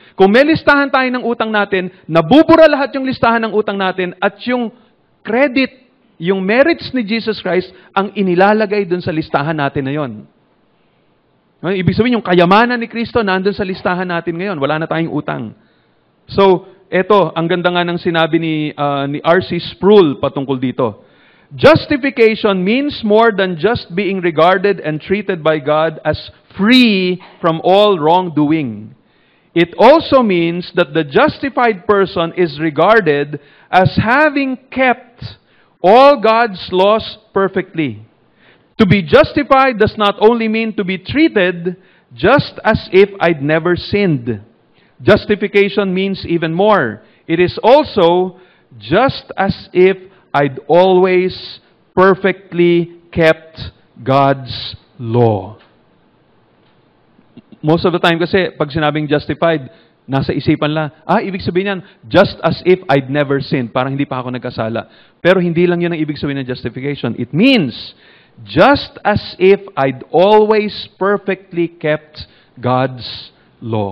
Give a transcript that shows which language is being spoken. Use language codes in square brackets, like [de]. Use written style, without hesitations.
[tl] Kung may listahan tayo ng utang natin, nabubura lahat yung listahan ng utang natin at yung credit, yung merits ni Jesus Christ ang inilalagay dun sa listahan natin na yon. Ibig sabihin, yung kayamanan ni Kristo nandun sa listahan natin ngayon. Wala na tayong utang. So, eto, ang ganda nga ng sinabi ni R.C. Sproul patungkol dito. [en] Justification means more than just being regarded and treated by God as free from all wrongdoing. It also means that the justified person is regarded as having kept all God's laws perfectly. To be justified does not only mean to be treated just as if I'd never sinned. Justification means even more. It is also just as if I'd always perfectly kept God's law. [tl] Most of the time kasi, pag sinabing justified, nasa isipan lang, ibig sabihin yan, [en] just as if I'd never sinned. [tl] Parang hindi pa ako nagkasala. Pero hindi lang yun ang ibig sabihin ng justification. [en] It means, just as if I'd always perfectly kept God's law.